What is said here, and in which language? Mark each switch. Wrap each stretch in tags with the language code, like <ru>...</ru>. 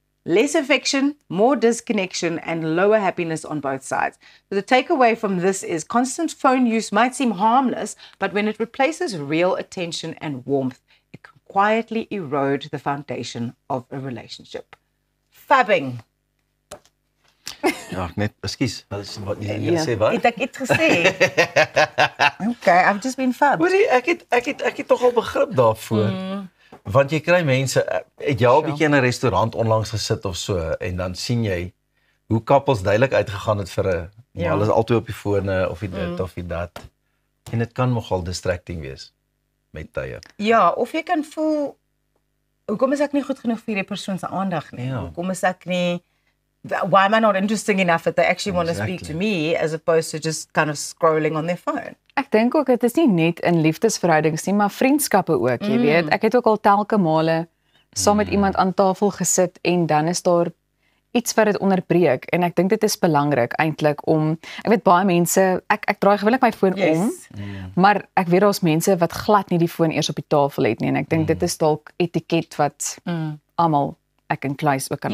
<en>Less affection, more disconnection, and lower happiness on both sides. So the takeaway from this is constant phone use might seem harmless, but when it replaces real attention and warmth, it can quietly erode the foundation of a relationship. Fubbing.</en> <af>Ja, net, ekskuus, wat jy sê wat? Het ek het gesê.</af> <en>Okay, I've just been fubbed.</en> <af>Hoorie, ek het tog al begrip daarvoor. Want jy kry mense, het jy al 'n bietjie in 'n restaurant onlangs gesit of so en dan sien jy hoe koppels duidelik uitgegaan het vir 'n hulle is altyd op die fone of dit of dat. En dit kan nogal distracting wees met tye. Ja, of jy kan voel hoekom is ek nie goed genoeg vir die persoon se aandag nie? Ja. Hoekom is ek nie</af> <en>why am I not interesting enough that they actually want to speak to me as opposed to just kind of scrolling on their phone?</en> <af>Ek dink ook dit is nie net in liefdesverhoudings nie, maar vriendskappe ook, jy weet. Ek het ook al telke male saam met iemand aan tafel gesit en dan is daar iets wat dit onderbreek en ek dink dit is belangrik eintlik om ek weet baie mense ek draai gewoonlik my foon om, maar ek weet daar's mense wat glad nie die foon eers op die tafel het nie en ek dink dit is dalk etiket wat almal ek en Kluis ook kan</af>